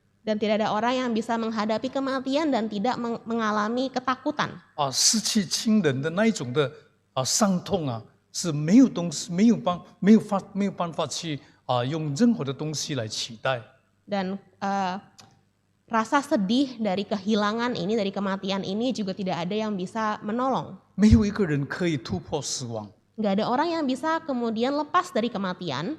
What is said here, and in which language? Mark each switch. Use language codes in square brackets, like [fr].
[id] Dan tidak ada orang yang bisa menghadapi kematian dan tidak mengalami ketakutan. [zh] 失去亲人的那一种的伤痛是没有东西没有办法去用任何的东西来取代。 [id] Dan rasa sedih dari kehilangan ini, dari kematian ini juga tidak ada yang bisa menolong. [zh] 没有一个人可以突破死亡。 [id] Nggak ada orang yang bisa kemudian lepas dari kematian.